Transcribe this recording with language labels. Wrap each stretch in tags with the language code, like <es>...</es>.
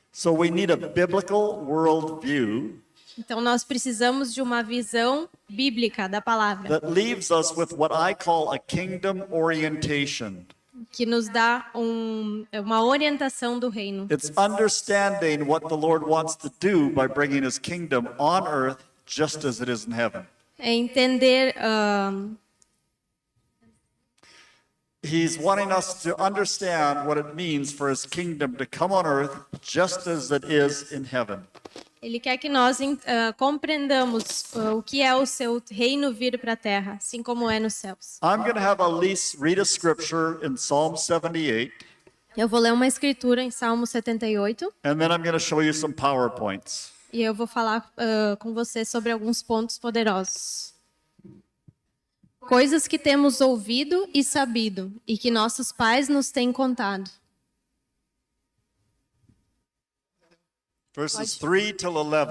<en>So we need a biblical worldview</en> <pt>Então nós precisamos de uma visão bíblica da palavra,</pt> <en>that leaves us with what I call a kingdom orientation.</en> <pt>que nos dá uma orientação do reino.</pt> <en>It's understanding what the Lord wants to do by bringing His kingdom on earth just as it is in heaven.</en> <pt>É entender</pt> <en>He's wanting us to understand what it means for His kingdom to come on earth just as it is in heaven.</en> <pt>Ele quer que nós compreendamos o que é o seu reino vir para a terra, assim como é nos céus.</pt> <en>I'm going to have Elise read a scripture in Psalm 78,</en> <pt>Eu vou ler uma escritura em Salmo 78</pt> <en>and then I'm going to show you some PowerPoints.</en> <pt>E eu vou falar com você sobre alguns pontos poderosos. Coisas que temos ouvido e sabido, e que nossos pais nos têm contado.</pt> <en>Verses 3 till 11.</en>